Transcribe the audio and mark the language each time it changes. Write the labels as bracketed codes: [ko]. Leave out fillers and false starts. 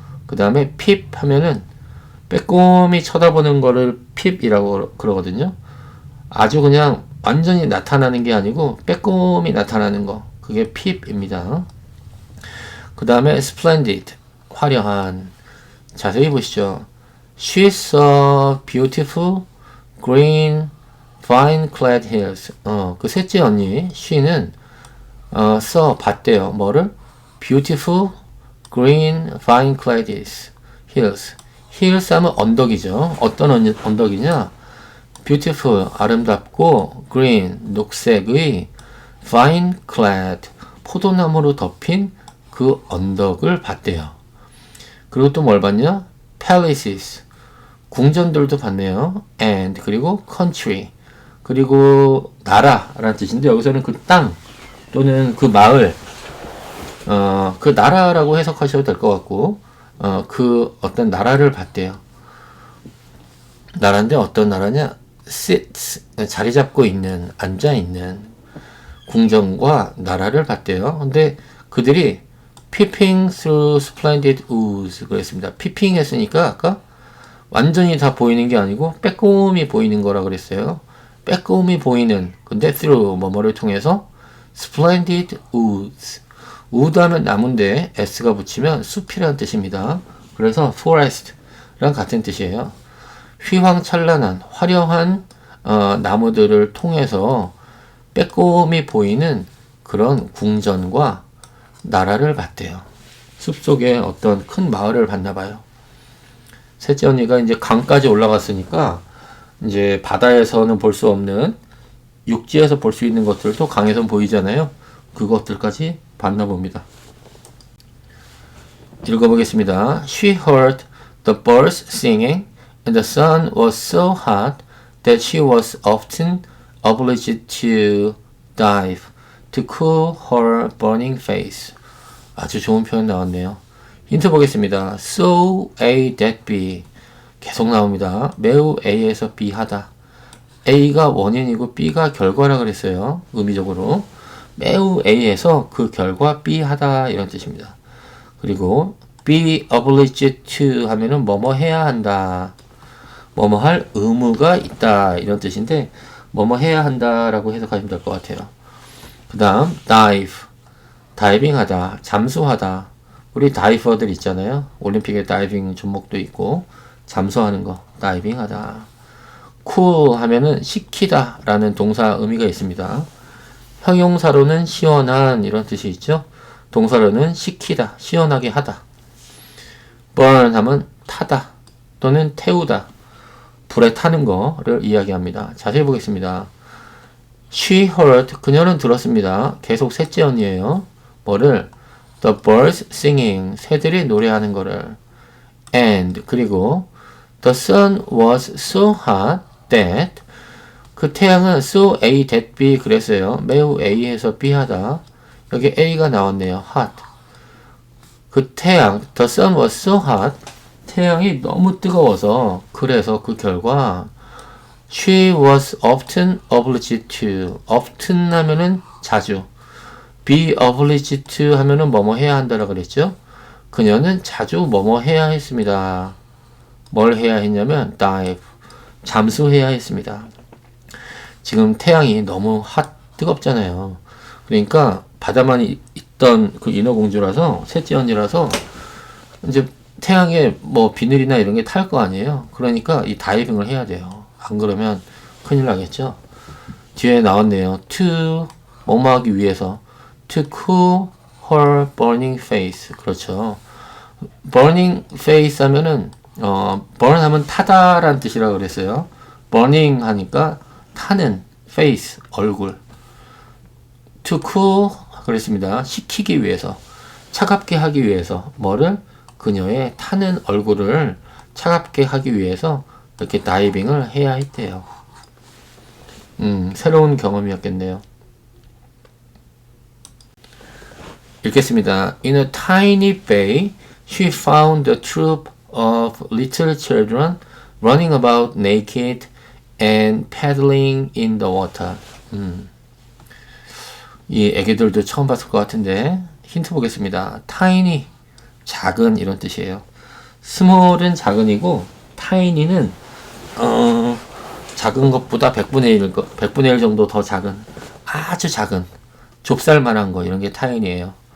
[ko] 그 다음에 peep 하면은 빼꼼히 쳐다보는 거를 peep이라고 그러거든요. 아주 그냥 완전히 나타나는 게 아니고 빼꼼히 나타나는 거, 그게 peep입니다. 그 다음에 splendid, 화려한. 자세히 보시죠. [en] She saw beautiful green vine-clad hills. [ko] 그 셋째 언니 she는 saw, 봤대요. 뭐를? [en] beautiful green vine-clad hills. [ko] hills 하면 언덕이죠. 어떤 언덕이냐? beautiful, 아름답고 green, 녹색의 vine-clad, 포도나무로 덮인 그 언덕을 봤대요. 그리고 또 뭘 봤냐? palaces, 궁전들도 봤네요. and, 그리고 country, 그리고 나라라는 뜻인데 여기서는 그 땅 또는 그 마을, 그 나라라고 해석하셔도 될 것 같고, 그 어떤 나라를 봤대요. 나라인데 어떤 나라냐? sits, 자리 잡고 있는, 앉아 있는 궁전과 나라를 봤대요. 근데 그들이 [en] peeping through splendid woods [ko] 그랬습니다. peeping 했으니까 아까 완전히 다 보이는 게 아니고 빼꼼히 보이는 거라 그랬어요. 빼꼼히 보이는 근데 through 뭐뭐를 통해서 splendid woods wood 하면 나무인데 s가 붙이면 숲이라는 뜻입니다. 그래서 forest랑 같은 뜻이에요. 휘황찬란한 화려한 나무들을 통해서 빼꼼히 보이는 그런 궁전과 나라를 봤대요. 숲속에 어떤 큰 마을을 봤나 봐요. 셋째 언니가 이제 강까지 올라갔으니까 이제 바다에서는 볼 수 없는 육지에서 볼 수 있는 것들도 강에선 보이잖아요. 그것들까지 봤나 봅니다. 읽어보겠습니다. [en] She heard the birds singing and the sun was so hot that she was often obliged to dive to cool her burning face. [ko] 아주 좋은 표현 나왔네요. 힌트 보겠습니다. [en] So A that B [ko] 계속 나옵니다. 매우 A에서 B 하다. A가 원인이고 B가 결과라 그랬어요. 의미적으로. 매우 A에서 그 결과 B 하다 이런 뜻입니다. 그리고 be obliged to 하면은 뭐뭐 해야 한다. 뭐뭐 할 의무가 있다 이런 뜻인데 뭐뭐 해야 한다라고 해석하시면 될 것 같아요. 그 다음 dive 다이빙 하다, 잠수하다. 우리 다이버들 있잖아요. 올림픽에 다이빙 종목도 있고 잠수하는 거 다이빙 하다. cool 하면은 식히다 라는 동사 의미가 있습니다. 형용사로는 시원한 이런 뜻이 있죠. 동사로는 식히다, 시원하게 하다. burn 하면 타다 또는 태우다. 불에 타는 거를 이야기합니다. 자세히 보겠습니다. [en] She heard, [ko] 그녀는 들었습니다. 계속 셋째 언니예요. 뭐를? [en] The birds singing, [ko] 새들이 노래하는 거를. [en] And, [ko] 그리고 [en] The sun was so hot that, [ko] 그 태양은 [en] so A that B [ko] 그랬어요. 매우 A에서 B 하다. 여기 A가 나왔네요. hot. 그 태양, [en] the sun was so hot, [ko] 태양이 너무 뜨거워서 그래서 그 결과 [en] she was often obliged to, [ko] often 하면은 자주, be obliged to 하면은 뭐뭐 해야 한다라 그랬죠. 그녀는 자주 뭐뭐 해야 했습니다. 뭘 해야 했냐면 dive, 잠수해야 했습니다. 지금 태양이 너무 뜨겁잖아요. 그러니까 바다만 있던 그 인어공주라서 셋째 언니라서 이제 태양에 뭐 비늘이나 이런 게 탈 거 아니에요. 그러니까 이 다이빙을 해야 돼요. 안 그러면 큰일 나겠죠. 뒤에 나왔네요. [en] to [ko] 뭐뭐 하기 위해서 [en] to cool her burning face. [ko] 그렇죠. burning face 하면은 burn 하면 타다라는 뜻이라고 그랬어요. burning 하니까 타는 face 얼굴. [en] to cool [ko] 그랬습니다. 식히기 위해서, 차갑게 하기 위해서 뭐를? 그녀의 타는 얼굴을 차갑게 하기 위해서 이렇게 다이빙을 해야 했대요. 새로운 경험이었겠네요. 읽겠습니다. [en] In a tiny bay, she found a troop of little children running about naked and paddling in the water. [ko] 이 애기들도 처음 봤을 것 같은데 힌트 보겠습니다. tiny, 작은 이런 뜻이에요. small은 작은이고 tiny는 작은 것보다 100분의 1 정도 더 작은, 아주 작은, 좁쌀만한 거 이런 게 tiny예요.